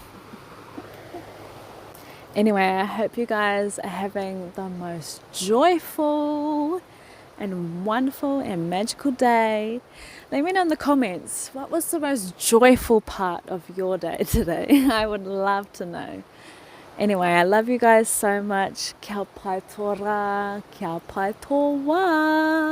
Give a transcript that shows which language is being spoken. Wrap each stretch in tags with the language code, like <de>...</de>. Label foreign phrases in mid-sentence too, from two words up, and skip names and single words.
<en>Anyway, I hope you guys are having the most joyful and wonderful and magical day. Let me know in the comments, what was the most joyful part of your day today? I would love to know. Anyway, I love you guys so much.</en> <mi>Kia pai tō rā, kia pai tō wā.</mi>